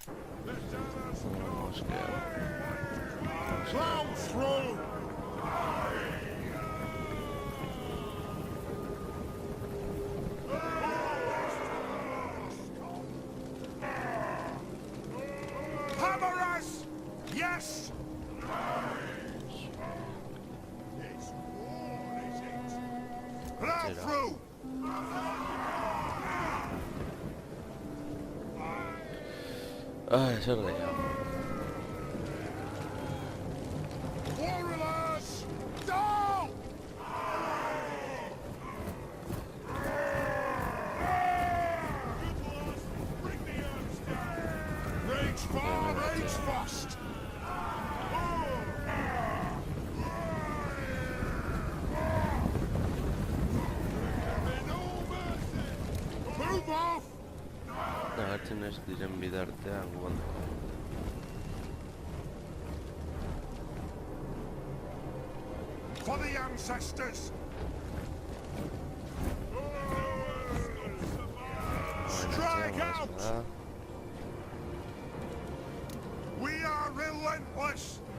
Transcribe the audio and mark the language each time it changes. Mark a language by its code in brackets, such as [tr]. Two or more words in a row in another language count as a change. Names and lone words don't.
[eu] Moskea. [en] Plow through! Hammer us! Yes! It's war, is it? Plow through! [eu] Ai, zer da ja. [en] Warriors! Down! Rage far, rage fast! Move off! [eu] Garatzen ez diren bitartean guan. [en] For the ancestors! Strike out! We are relentless!